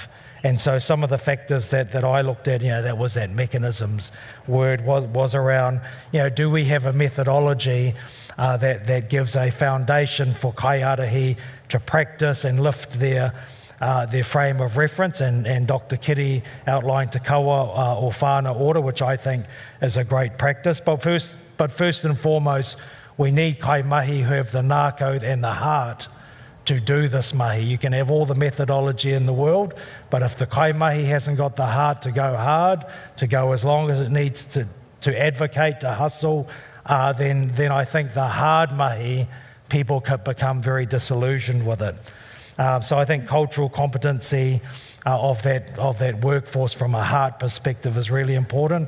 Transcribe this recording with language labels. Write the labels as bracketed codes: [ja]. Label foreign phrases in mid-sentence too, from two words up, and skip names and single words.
[en] And so some of the factors that I looked at, that was that mechanisms word was around, do we have a methodology that gives a foundation for kaiarahi to practice and lift their frame of reference, and Dr. Kitty outlined Te Kaua or Whānau Ora, which I think is a great practice. But first and foremost, we need [mi] kai mahi [en] who have the nākau and the heart to do this mahi. You can have all the methodology in the world, but if the [mi] kai mahi [en] hasn't got the heart to go hard, to go as long as it needs to advocate, to hustle, then I think the hard mahi, people could become very disillusioned with it. So I think cultural competency of that workforce from a heart perspective is really important.